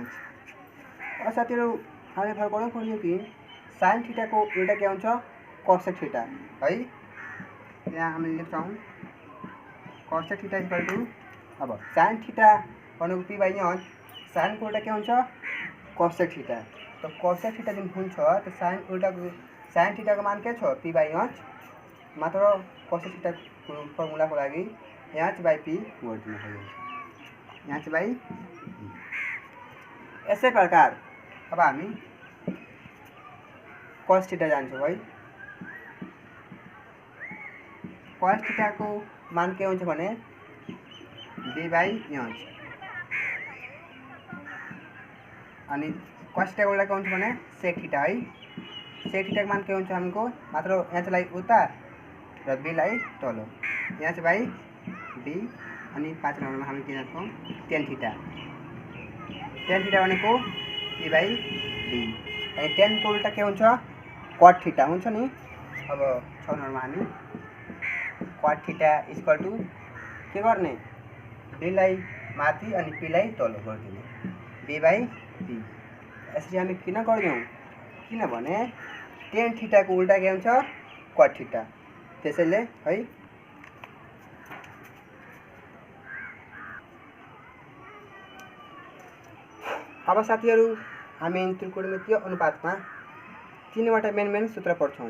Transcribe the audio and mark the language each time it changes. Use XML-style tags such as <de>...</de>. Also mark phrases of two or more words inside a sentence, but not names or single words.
<ne>अब साथीहरु हामीले भर पढ्यौँ कि sin थीटाको उल्टा के हुन्छ cosec थीटा है। यहाँ हामीले लेख्छौँ cosec थीटा</ne> <en>equal to</en> <ne>अब sin थीटा भनेको p/h, sin को उल्टा के हुन्छ cosec थीटा। तो cosec थीटा जुन हुन्छ त्यो sin उल्टाको sin थीटाको मान के छ p/h मात्र cosec थीटाको फर्मुलाको लागि h/p गरिदिनु पर्यो। h/p। यसै प्रकार अब हामी cos थीटा जान्छौँ है। cos थीटाको मान के हुन्छ भने b/h अनि cos थीटाको उल्टा के हुन्छ भने sec थीटा है। sec थीटाको मान के हुन्छ हमको मात्र h लाई उता र b लाई तल h/b। अनि 5 नम्बरमा हामी के लेख्छौँ tan थीटा। tan थीटा भनेको p/b अनि tan को उल्टा के हुन्छ cot थीटा हुन्छ नि। अब 6 नम्बरमा हामी cot थीटा</ne> <en>equal to</en> <ne>के गर्ने b लाई माथि अनि p लाई तल गरिदिने b/b। यसरी हामी किन गर्यौँ किनभने tan थीटाको उल्टा के हुन्छ cot थीटा। त्यसैले है। अब साथीहरु हामी त्रिकोणमितीय अनुपातमा 3वटा मेन सूत्र पढ्छौँ।</ne>